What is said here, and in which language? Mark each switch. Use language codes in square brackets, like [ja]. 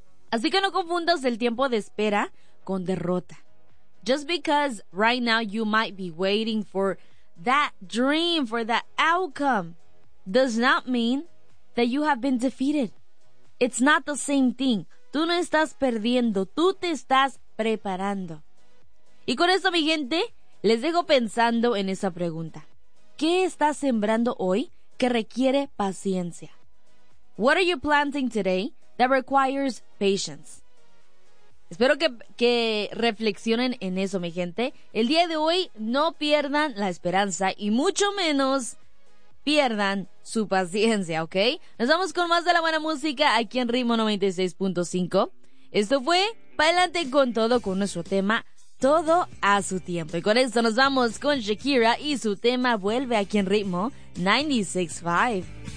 [es] Así que no confundas el tiempo de espera con derrota. [en] Just because right now you might be waiting for that dream, for that outcome, does not mean that you have been defeated. It's not the same thing. [es] Tú no estás perdiendo, tú te estás preparando. Y con eso, mi gente, les dejo pensando en esa pregunta. ¿Qué estás sembrando hoy que requiere paciencia? [en] What are you planting today that requires patience? [es] Espero que reflexionen en eso, mi gente. El día de hoy no pierdan la esperanza y mucho menos pierdan su paciencia, ¿ok? Nos vamos con más de la buena música aquí en Ritmo 96.5. Esto fue Pa'lante con Todo, con nuestro tema Todo a Su Tiempo. Y con esto nos vamos con Shakira y su tema Vuelve, aquí en Ritmo 96.5.